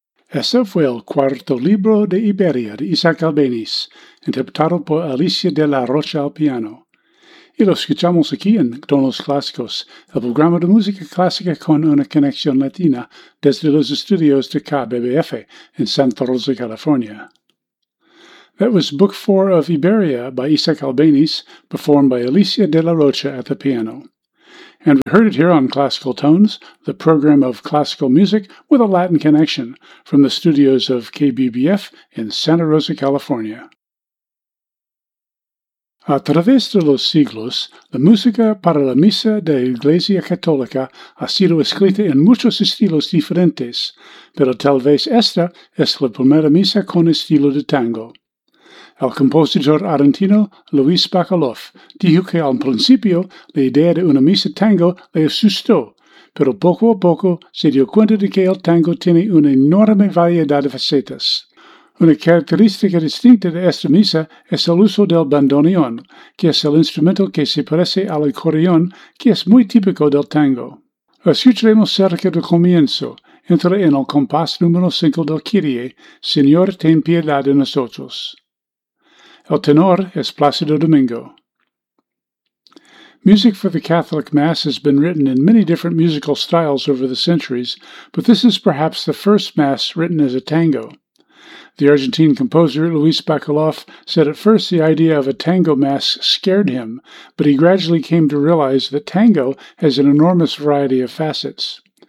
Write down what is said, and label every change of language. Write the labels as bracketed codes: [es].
[es] Ese fue el cuarto libro de Iberia de Isaac Albéniz, interpretado por Alicia de la Rocha al piano. Y lo escuchamos aquí en Tonos Clásicos, el programa de música clásica con una conexión latina desde los estudios de KBBF en Santa Rosa, California. [en] That was Book 4 of Iberia by Isaac Albéniz, performed by Alicia de la Rocha at the piano. And we heard it here on Classical Tones, the program of classical music with a Latin connection, from the studios of KBBF in Santa Rosa, California. [es] A través de los siglos, la música para la misa de la Iglesia Católica ha sido escrita en muchos estilos diferentes, pero tal vez esta es la primera misa con estilo de tango. El compositor argentino Luis Bacalov dijo que al principio la idea de una misa tango le asustó, pero poco a poco se dio cuenta de que el tango tiene una enorme variedad de facetas. Una característica distinta de esta misa es el uso del bandoneón, que es el instrumento que se parece al acordeón, que es muy típico del tango. Lo escucharemos cerca del comienzo. Entra en el compás número 5 del Kyrie, Señor, ten piedad de nosotros. El tenor es Plácido Domingo. [en] Music for the Catholic Mass has been written in many different musical styles over the centuries, but this is perhaps the first Mass written as a tango. The Argentine composer Luis Bacalov said at first the idea of a tango Mass scared him, but he gradually came to realize that tango has an enormous variety of facets.